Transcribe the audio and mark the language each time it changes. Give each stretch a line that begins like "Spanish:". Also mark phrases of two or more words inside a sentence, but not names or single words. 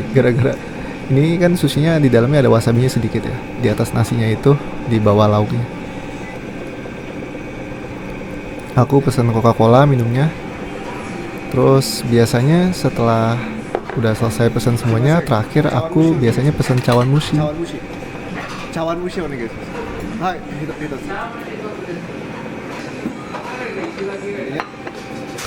Indonesian: Gara-gara ini kan sushinya di dalamnya ada wasabinya sedikit ya. Di atas nasinya itu di bawah lauknya. Aku pesen Coca-Cola minumnya. Terus biasanya setelah udah selesai pesan semuanya, terakhir aku biasanya pesen cawan mushi.
Japanese: 茶碗蒸しお願いします。はい、一つ。